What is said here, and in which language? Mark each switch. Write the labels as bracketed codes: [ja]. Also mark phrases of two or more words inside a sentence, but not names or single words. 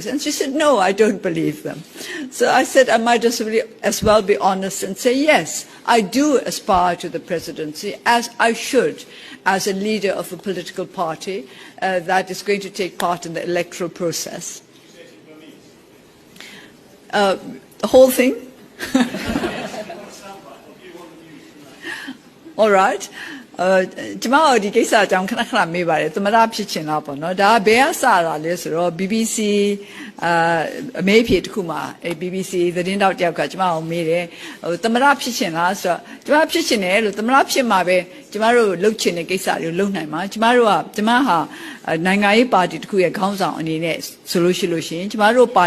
[en] And she said, no, I don't believe them. So I said I might as well be honest and say, yes, I do aspire to the presidency, as I should, as a leader of a political party that is going to take part in the electoral process. The whole thing? All right. [my] ကျမတို့ဒီကိစ္စအကြောင်းခဏခဏမေးပါတယ်သမ္မတဖြစ်ချင်လားပေါ့နော်ဒါဘယ်ကစတာလဲဆိုတော့ BBC အမေးဖြေတစ်ခုမှာ BBC သတင်းတောက်တယောက်ကကျမကိုမေးတယ်သမ္မတဖြစ်ချင်လားဆိုတော့ကျမဖြစ်ချင်တယ်လို့သမ္မတဖြစ်မှာပဲကျမတို့လုပ်ချင်တဲ့ကိစ္စတွေကိုလုပ်နိုင်မှာကျမဟာနိုင်ငံရေးပါတီတစ်ခုရဲ့ခေါင်းဆောင်အနေနဲ့ဆိုလို့ရှိရင်ကျမတို့ပါ